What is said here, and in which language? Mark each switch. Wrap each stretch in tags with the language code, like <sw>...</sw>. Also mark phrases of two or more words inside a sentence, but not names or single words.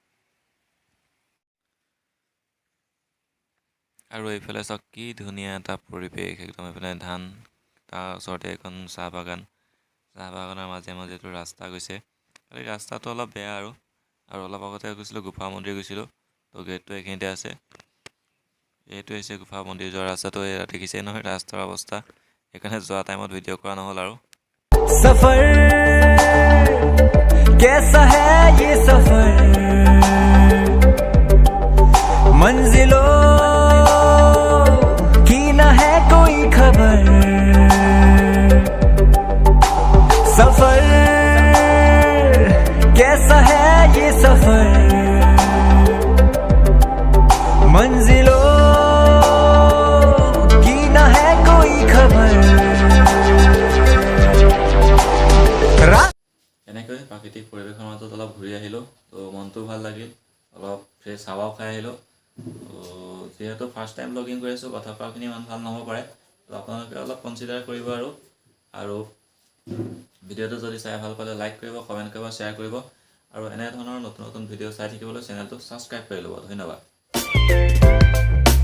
<as>আৰু এইফালে চাওক কি ধুনীয়া এটা পৰিৱেশ, একদম এইফালে ধান, তাৰ ওচৰতে এখন চাহ বাগান, চাহ বাগানৰ মাজে মাজেতো ৰাস্তা গৈছে। খালি ৰাস্তাটো অলপ বেয়া আৰু অলপ আগতে গৈছিলোঁ গুফা মন্দিৰ গৈছিলোঁ, তো গেটটো এইখিনিতে আছে। এইটো হৈছে গুফা মন্দিৰ যোৱা ৰাস্তাটো, এয়া দেখিছেই নহয় ৰাস্তাৰ অৱস্থা, সেইকাৰণে যোৱা টাইমত ভিডিঅ' কৰা নহ'ল আৰু।</as> <hi>सफर कैसा है ये सफर, मंजिलों की न है कोई खबर, सफर कैसा है ये सफर, मंजिलों की न है कोई खबर।</hi> <as>এনেকৈ প্ৰাকৃতিক পৰিৱেশৰ মাজত অলপ ঘূৰি আহিলোঁ, তো মনটো ভাল লাগিল, অলপ ফ্ৰেছ হাৱাও খাই আহিলোঁ। তো যিহেতু</as> <en>first time blogging</en> <as>কৰি আছোঁ, কথা কোৱাখিনি ইমান ভাল নহ'ব পাৰে, তো আপোনালোকে অলপ কনচিডাৰ কৰিব আৰু ভিডিঅ'টো যদি চাই ভাল পালে লাইক কৰিব, কমেণ্ট কৰিব, শ্বেয়াৰ কৰিব, আৰু এনেধৰণৰ নতুন নতুন ভিডিঅ' চাই থাকিবলৈ চেনেলটো ছাবস্ক্ৰাইব কৰি ল'ব।</as>